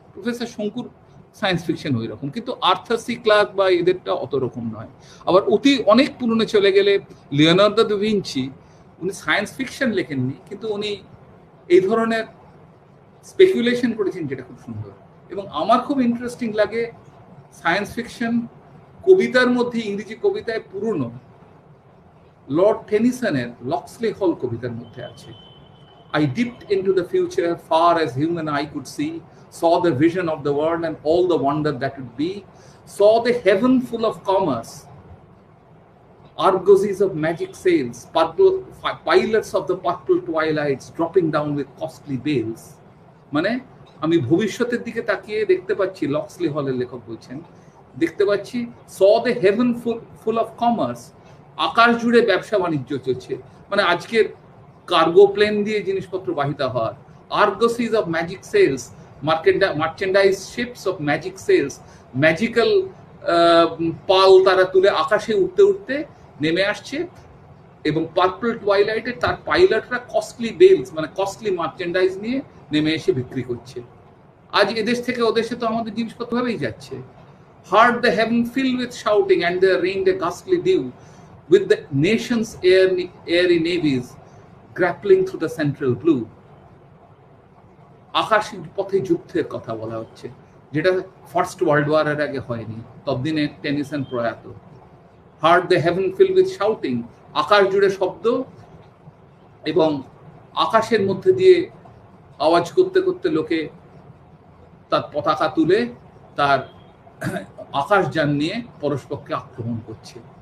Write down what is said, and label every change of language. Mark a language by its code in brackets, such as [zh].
[bn] Professor শঙ্কুর science fiction ওই রকম, কিন্তু আর্থার সি ক্লার্ক বা এদেরটা অত রকম নয়। আবার অনেক পুরনো চলে গেলে লিওনার্দো দা ভিঞ্চি, উনি সায়েন্স ফিকশন লেখেননি, কিন্তু উনি এই ধরনের স্পেকুলেশন করেছেন যেটা খুব সুন্দর। এবং আমার খুব ইন্টারেস্টিং লাগে সায়েন্স ফিকশন কবিতার মধ্যে, ইংরেজি কবিতায় পুরনো লর্ড টেনিসনের লক্সলি হল কবিতার মধ্যে আছে, [en] I dipped into the future far as human eye could see, saw the vision of the world and all the wonder that would be, saw the heaven full of commerce, argosies of magic sails, pilots of the purple twilights dropping down with costly bales. [bn] মানে আমি ভবিষ্যতের দিকে তাকিয়ে দেখতে পাচ্ছি, লক্সলি হলের লেখক বলছেন, দেখতে পাচ্ছি [en] saw the heaven full of commerce, [bn] আকাশ জুড়ে ব্যবসা বাণিজ্য চলছে, মানে আজকের কার্গো প্লেন দিয়ে জিনিসপত্র বাহিত হওয়ার, [en] argosies of magic sails, [bn] merchandise ships of magic sales, magical পাল তারা তুলে আকাশে উঠতে উঠতে নেমে আসছে, এবং পার্পল টুয়াইলাইটে তার পাইলটরা কস্টলি বেলস মানে কস্টলি মার্চেন্ডাইজ নিয়ে নেমে এসে বিক্রি করছে। আজ এদেশ থেকে ওদেশে তো আমাদের জিনিসপত্র ভাবেই যাচ্ছে। [en] Heard the heaven fill with shouting and there rained a ghastly dew with the nation's airy navies grappling through the central blue. [bn] আকাশের পথে যুদ্ধের কথা বলা হচ্ছে, যেটা ফার্স্ট ওয়ার্ল্ড ওয়ারের আগে হয়নি, ততদিনে টেনিসন প্রয়াত। [en] Heard the heaven fill with shouting, [bn] আকাশ জুড়ে শব্দ, এবং আকাশের মধ্যে দিয়ে আওয়াজ করতে করতে লোকে তার পতাকা তুলে তার আকাশযান নিয়ে পরস্পরকে আক্রমণ করছে।